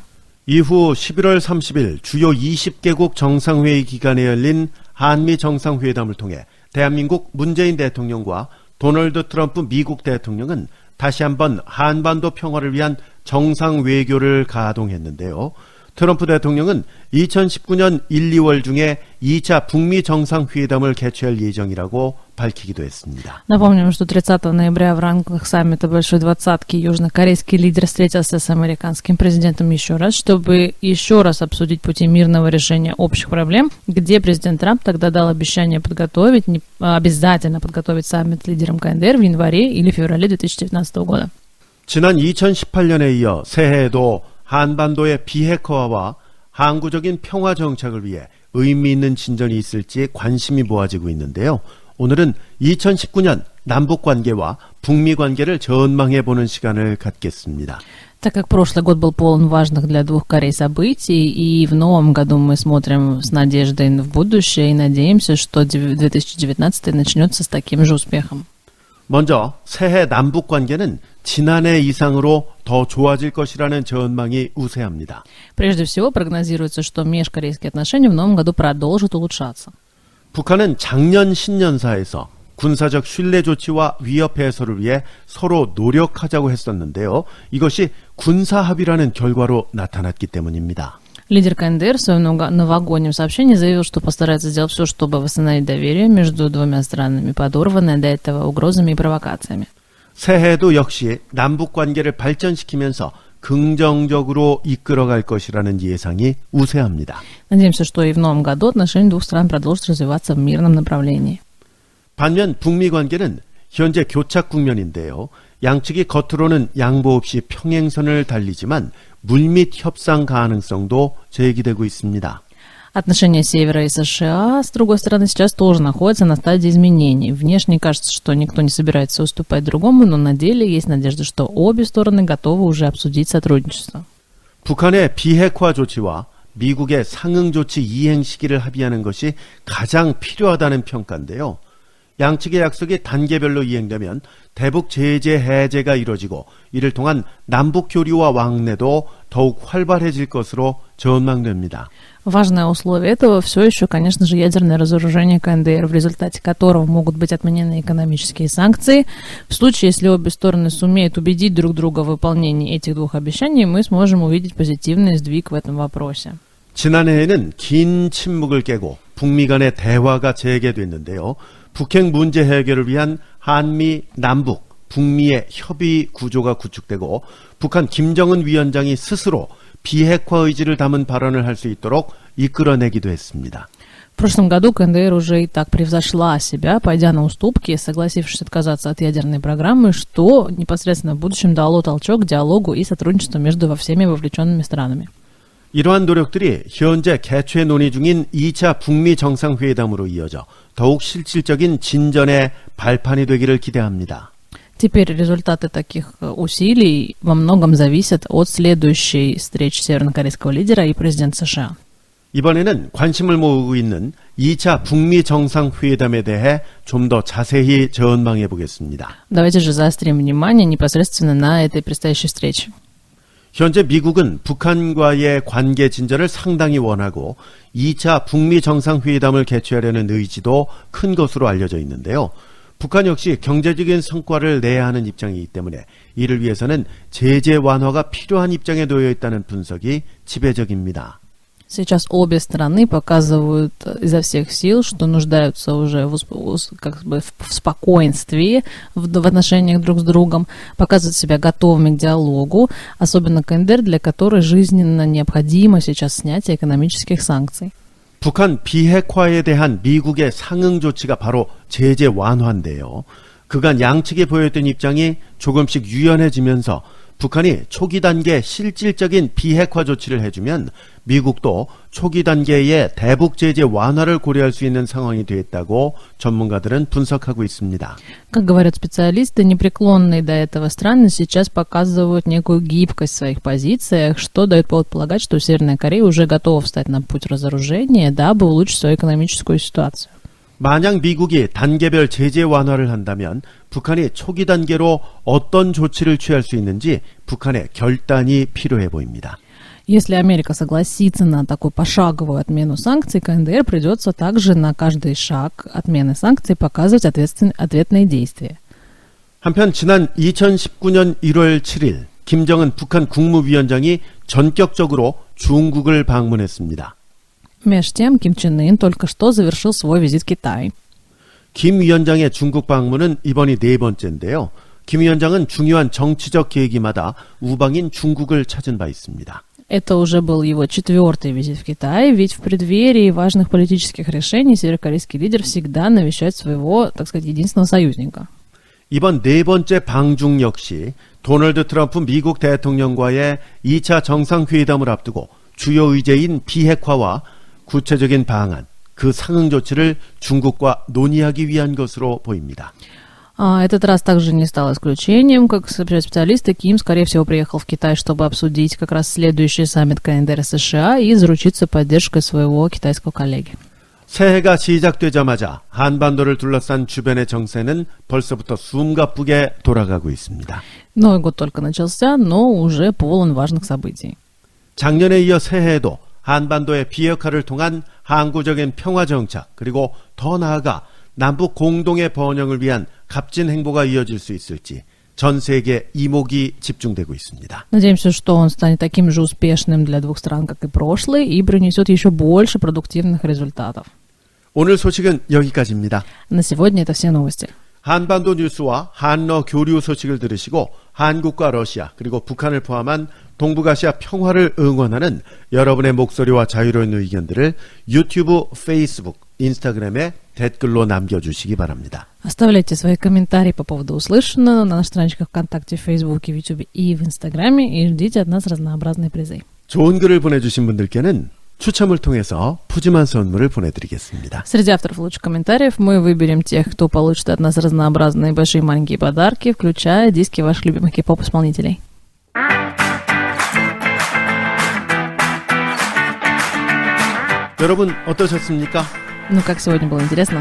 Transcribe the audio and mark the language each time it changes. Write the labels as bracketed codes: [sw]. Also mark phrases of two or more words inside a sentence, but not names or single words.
[ko] 이후 11월 30일 주요 20개국 정상회의 기간에 열린 한미 정상회담을 통해 대한민국 문재인 대통령과 도널드 트럼프 미국 대통령은 다시 한번 한반도 평화를 위한 정상 외교를 가동했는데요. 트럼프 대통령은 2019년 1, 2월 중에 2차 북미 정상회담을 개최할 예정이라고 밝히기도 했습니다. [ru] Напомним, что 30 ноября в рамках саммита Большой Двадцатки южнокорейский лидер встретился с американским президентом еще раз, чтобы еще раз обсудить пути мирного решения общих проблем, где президент Трамп тогда дал обещание обязательно подготовить саммит с лидером КНДР в январе или феврале 2019 года. [ko] 지난 2018년에 이어 새해에도 한반도의 비핵화와 항구적인 평화 정착을 위해 의미 있는 진전이 있을지 관심이 모아지고 있는데요. 오늘은 2019년 남북 관계와 북미 관계를 전망해보는 시간을 갖겠습니다. [ru] Так как прошлый год был полон важных для двух Корей событий, и в новом году мы смотрим с надеждой в будущее и надеемся, что 2019 начнется с таким же успехом. [ko] 먼저 새해 남북 관계는 지난해 이상으로 더 좋아질 것이라는 전망이 우세합니다. [ru] Прежде всего, прогнозируется, что межкорейские отношения в новом году продолжат улучшаться. [ko] 북한은 작년 신년사에서 군사적 신뢰 조치와 위협 해소를 위해 서로 노력하자고 했었는데요. 이것이 군사 합의라는 결과로 나타났기 때문입니다. [ru] Лидер КНДР в своем новогоднем сообщении заявил, что постарается сделать все, чтобы восстановить доверие между двумя странами, подорванное до этого угрозами и провокациями. [ko] 새해에도 역시 남북 관계를 발전시키면서 긍정적으로 이끌어갈 것이라는 예상이 우세합니다. [ru] Надеемся, что и в новом году отношения двух стран продолжат развиваться в мирном направлении. [ko] 반면 북미 관계는 현재 교착 국면인데요. 양측이 겉으로는 양보 없이 평행선을 달리지만 물밑 협상 가능성도 제기되고 있습니다. [ru] Отношения Севера и США, с другой стороны, сейчас тоже находятся на стадии изменений. Внешне кажется, что никто не собирается уступать другому, но на деле есть надежда, что обе стороны готовы уже обсудить сотрудничество. [ko] 북한의 비핵화 조치와 미국의 상응 조치 이행 시기를 합의하는 것이 가장 필요하다는 평가인데요. 양측의 약속이 단계별로 이행되면 대북 제재 해제가 이뤄지고 이를 통한 남북 교류와 왕래도 더욱 활발해질 것으로 전망됩니다. [ru] Важное условие этого все еще, конечно же, ядерное разоружение КНДР, в результате которого могут быть отменены экономические санкции. В случае, если обе стороны сумеют убедить друг друга в выполнении этих двух обещаний, мы сможем увидеть позитивный сдвиг в этом вопросе. [ko] 지난해에는 긴 침묵을 깨고 북미 간의 대화가 재개됐는데요. 북핵 문제 해결을 위한 한미, 남북, 북미의 협의 구조가 구축되고 북한 김정은 위원장이 스스로 비핵화 의지를 담은 발언을 할 수 있도록 이끌어내기도 했습니다. [ru] В прошлом году КНДР уже и так превзошла себя, пойдя на уступки, согласившись отказаться от ядерной программы, что непосредственно в будущем дало толчок к диалогу и сотрудничеству между всеми вовлеченными странами. [ko] 이러한 노력들이 현재 개최 논의 중인 2차 북미 정상회담으로 이어져 더욱 실질적인 진전의 발판이 되기를 기대합니다. [ru] Теперь результаты таких усилий во многом зависят от следующей встречи севернокорейского лидера и президента США. [ko] 이번에는 관심을 모으고 있는 2차 북미 정상회담에 대해 좀 더 자세히 전망해 보겠습니다. [ru] Давайте же заострим внимание непосредственно на этой предстоящей встрече. [ko] 현재 미국은 북한과의 관계 진전을 상당히 원하고 2차 북미 정상회담을 개최하려는 의지도 큰 것으로 알려져 있는데요. 북한 역시 경제적인 성과를 내야 하는 입장이기 때문에 이를 위해서는 제재 완화가 필요한 입장에 놓여 있다는 분석이 지배적입니다. [ru] Сейчас обе стороны показывают изо всех сил, что нуждаются уже как бы в спокойствии в отношениях друг с другом, показывают себя готовыми к диалогу, особенно КНДР, для которой жизненно необходимо сейчас снятие экономических санкций. [ko] 북한 비핵화에 대한 미국의 상응 조치가 바로 제재 완화인데요. 그간 양측이 보였던 입장이 조금씩 유연해지면서 북한이 초기 단계 실질적인 비핵화 조치를 해주면 미국도 초기 단계의 대북 제재 완화를 고려할 수 있는 상황이 됐다고 전문가들은 분석하고 있습니다. [ru] Как говорят специалисты, непреклонные до этого страны сейчас показывают некую гибкость в своих позициях, что дает повод полагать, что Северная Корея уже готова встать на путь разоружения, дабы улучшить свою экономическую ситуацию. [ko] 만약 미국이 단계별 제재 완화를 한다면 북한이 초기 단계로 어떤 조치를 취할 수 있는지 북한의 결단이 필요해 보입니다. [ru] Если Америка согласится на такую пошаговую отмену санкций, КНДР придется также на каждый шаг отмены санкций показывать ответные действия. [ko] 한편 지난 2019년 1월 7일 김정은 북한 국무위원장이 전격적으로 중국을 방문했습니다. [ru] Меж тем, Ким Чен Ын только что завершил свой визит в Китай. [ko] 김 위원장의 중국 방문은 이번이 네 번째인데요. 김 위원장은 중요한 정치적 계기마다 우방인 중국을 찾은 바 있습니다. [ru] Это уже был его 4-й визит в Китай, ведь в преддверии важных политических решений северокорейский лидер всегда навещает своего, так сказать, единственного союзника. [ko] 이번 네 번째 방중 역시 도널드 트럼프 미국 대통령과의 2차 정상회담을 앞두고 주요 의제인 비핵화와 구체적인 방안, 그 상응 조치를 중국과 논의하기 위한 것으로 보입니다. [ru] Этот раз также не стал исключением. Как сообщают специалисты, Ким, скорее всего, приехал в Китай, чтобы обсудить как раз следующий саммит КНДР США и заручиться поддержкой своего китайского коллеги. [ko] 새해가 시작되자마자 한반도를 둘러싼 주변의 정세는 벌써부터 숨가쁘게 돌아가고 있습니다. [ru] Новый год только начался, но уже полон важных событий. [ko] 작년에 이어 새해에도 한반도의 비핵화를 통한 항구적인 평화 정착 그리고 더 나아가 남북 공동의 번영을 위한 값진 행보가 이어질 수 있을지 전 세계 이목이 집중되고 있습니다. [ru] Надеемся, что он станет таким же успешным для двух стран, как и прошлый, и принесет еще больше продуктивных результатов. [ko] 오늘 소식은 여기까지입니다. [ru] На сегодня это все новости. [ko] 한반도 뉴스와 한러 교류 소식을 들으시고 한국과 러시아 그리고 북한을 포함한 동북아시아 평화를 응원하는 여러분의 목소리와 자유로운 의견들을 유튜브, 페이스북, 인스타그램에 댓글로 남겨주시기 바랍니다. [ru] Оставляйте свои комментарии по поводу услышанного на наших страничках ВКонтакте, в Фейсбуке, в Ютубе и в Инстаграме, и ждите от нас разнообразные призы. [ko] 좋은 글을 보내주신 분들께는 추첨을 통해서 푸짐한 선물을 보내드리겠습니다. [ru] Среди авторов лучших комментариев мы выберем тех, кто получит от нас разнообразные большие и маленькие подарки, включая диски ваших любимых кей-поп-исполнителей. [ko] 여러분 어떠셨습니까? [ru] Ну, как сегодня было интересно.